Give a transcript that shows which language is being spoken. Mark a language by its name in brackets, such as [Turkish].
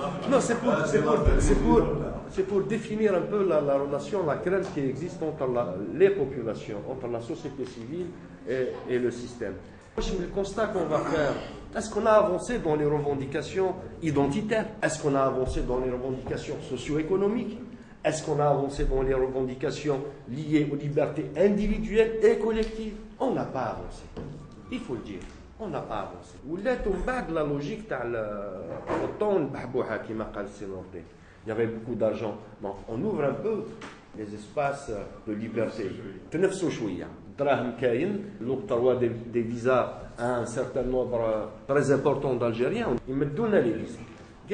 [French] Non, c'est pour définir un peu la relation, la crainte qui existe entre les populations, entre la société civile et le système. Le constat qu'on va faire, est-ce qu'on a avancé dans les revendications identitaires? Est-ce qu'on a avancé dans les revendications socio-économiques? Est-ce qu'on a avancé dans les revendications liées aux libertés individuelles et collectives? On n'a pas avancé. Il faut le dire. On n'a pas avancé. [Arabic] ولات من بعد [French] la logique [Arabic] تاع الطون البحبوحه كما قال السي نور الدين. [French] Il y avait beaucoup d'argent. Donc on ouvre un peu les espaces de liberté. [Arabic] تنفسوا شويه. دراهم كاين [French] l'octroi des visas à un certain nombre très important d'Algériens. [Arabic] يمدوا لنا [French] les visas.